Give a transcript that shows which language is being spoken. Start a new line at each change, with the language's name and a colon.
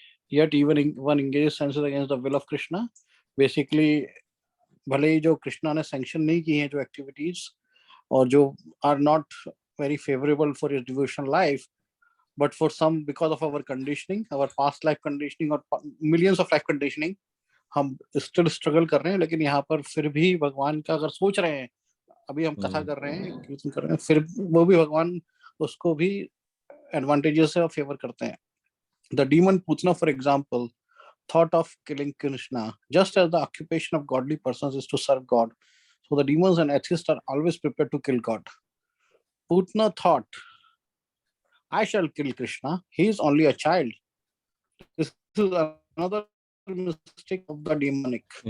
English: Yet, even one engages senses against the will of Krishna, basically,
Hindi: भले ही जो कृष्णा ने sanction नहीं की हैं जो activities और जो
English: are not very favorable for his devotional life, but for some, because of our conditioning, our past life conditioning or millions of life conditioning,
Hindi: हम स्टिल स्ट्रगल कर रहे हैं. लेकिन यहाँ पर फिर भी भगवान का अगर सोच रहे हैं, अभी हम कथा कर रहे हैं, कीर्तन कर रहे हैं, फिर वो भी भगवान उसको भी एडवांटेजेस से फेवर करते हैं.
English: The demon Putna, for example, thought of killing Krishna, just as the occupation of godly persons is to serve God. So the demons and atheists are always prepared to kill God. Putna thought, I shall kill Krishna. He is only a child. This is another mistake of the demonic.